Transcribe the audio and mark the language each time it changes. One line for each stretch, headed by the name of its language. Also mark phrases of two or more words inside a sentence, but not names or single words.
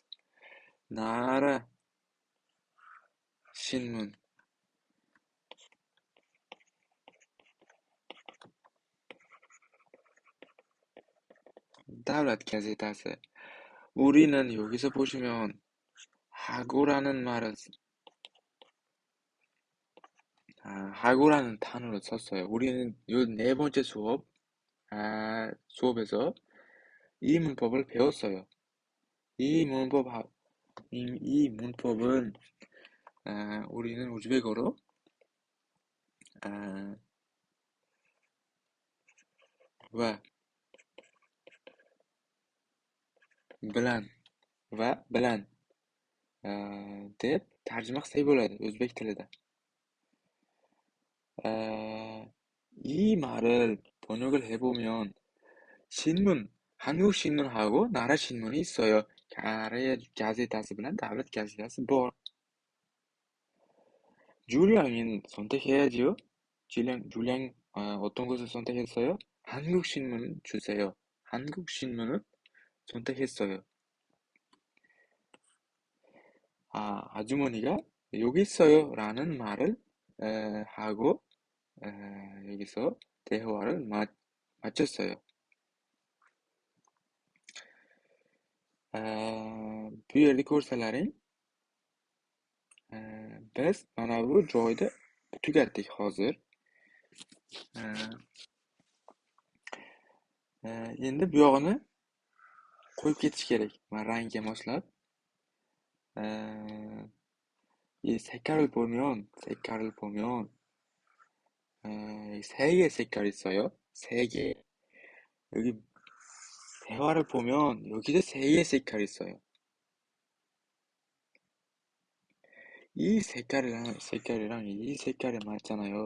Korean: Nara 신문.
Uzbek: davlat gazetasi.
Korean: 우리는 여기서 보시면 하고라는 말을 하고라는 단어를 썼어요. 우리는 요 네 번째 수업에서 이 문법을 배웠어요. 이 문법은 우리는 우즈베크어로
Uzbek: va bilan deb tarjima qilsak bo'ladi o'zbek tilida.
Korean: 이 말을 번역을 해보면 한국 신문하고 나라 신문이 있어요.
Uzbek: Koreya gazetasi bilan davlat gazetasi bor.
Korean: 줄리앙은 선택해야지요. 줄리앙 어떤 것을 선택했어요? 한국 신문 주세요. 한국 신문을 선택했어요. 아주머니가 여기 있어요 라는 말을 하고 여기서 대화를 마쳤어요.
Uzbek: Bu yerda ko'rsalaring, biz mana bu joyda tugatdik hozir. Endi bu yog'ini qo'yib ketish kerak. Va rangga moslab.
Korean: 색깔을 보면, 세 개의 색깔이 있어요. 세 개. 여기 대화를 보면 여기도 세 개의 색깔이 있어요. 이 색깔이랑 이 색깔이 맞잖아요.